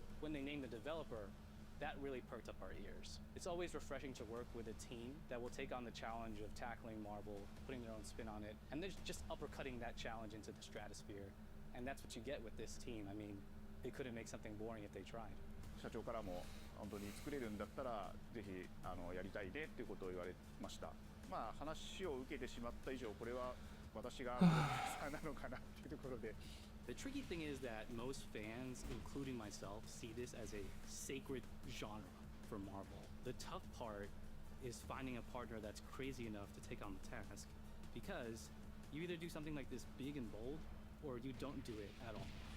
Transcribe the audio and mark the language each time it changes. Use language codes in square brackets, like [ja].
[en] When they named the developer, that really perked up our ears. It's always refreshing to work with a team that will take on the challenge of tackling Marvel, putting their own spin on it, and they're just uppercutting that challenge into the stratosphere. And that's what you get with this team. I mean, they couldn't make something boring if they tried. [ja] 社長からも本当に作れるんだったらぜひやりたいねっていうことを言われました。まあ話を受けてしまった以上これは私がなのかなっていうところで。 [en] The tricky thing is that most fans, including myself, see this as a sacred genre for Marvel. The tough part is finding a partner that's crazy enough to take on the task, because you either do something like this big and bold, or you don't do it at all.